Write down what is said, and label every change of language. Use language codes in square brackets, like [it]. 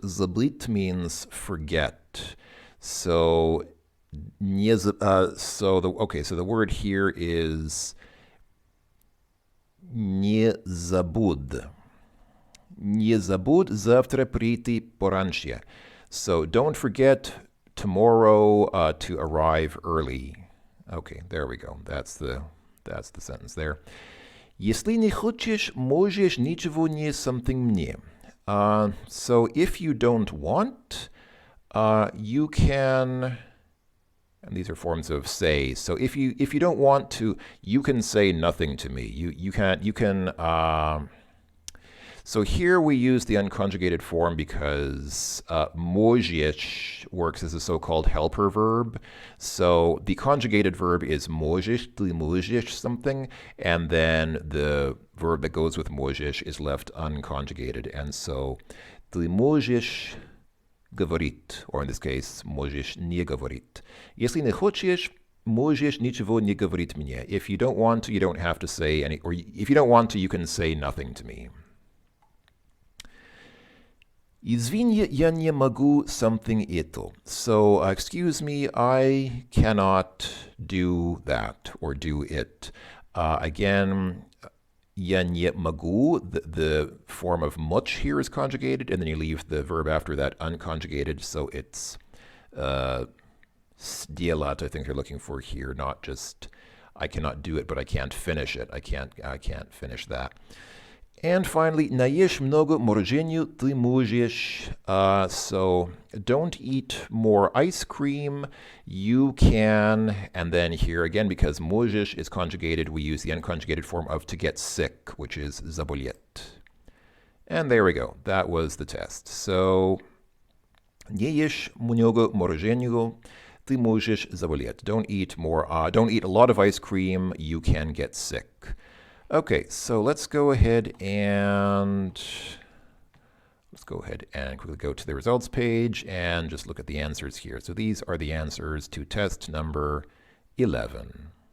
[en] Забыть means forget. So, so the word here is [ru] не забудь. Не забудь завтра прийти пораньше. [en] So don't forget tomorrow to arrive early. Okay, there we go. That's the sentence there. [ru] Если не хочешь, можешь ничего не something мне. [en] So if you don't want, you can, and these are forms of say. So if you don't want to, you can say nothing to me. You can. So here we use the unconjugated form because можешь works as a so-called helper verb. So the conjugated verb is можешь, [ru] ты можешь [en] something, and then the verb that goes with можешь is left unconjugated. And so [ru] ты можешь говорить, [en] or in this case, [ru] можешь не говорить. Если не хочешь, можешь ничего не говорить мне. [en] If you don't want to, you don't have to say any, or if you don't want to, you can say nothing to me. [ru] Извини, я не могу something это. [en] So, excuse me, I cannot do that or do it. Again, [ru] я не могу, [en] the form of much here is conjugated, and then you leave the verb after that unconjugated, so it's сделать, I think you're looking for here, not just I cannot do it, but I can't finish it. I can't finish that. [ru] And finally, наешь много мороженью, ты можешь. [en] So don't eat more ice cream. You can, and then here again, because можешь is conjugated, we use the unconjugated form of to get sick, which is заболеть. And there we go. That was the test. [ru] So не ешь много мороженью, ты можешь заболеть. [en] Don't eat a lot of ice cream. You can get sick. Okay, so let's go ahead and quickly go to the results page and just look at the answers here. So these are the answers to test number 11.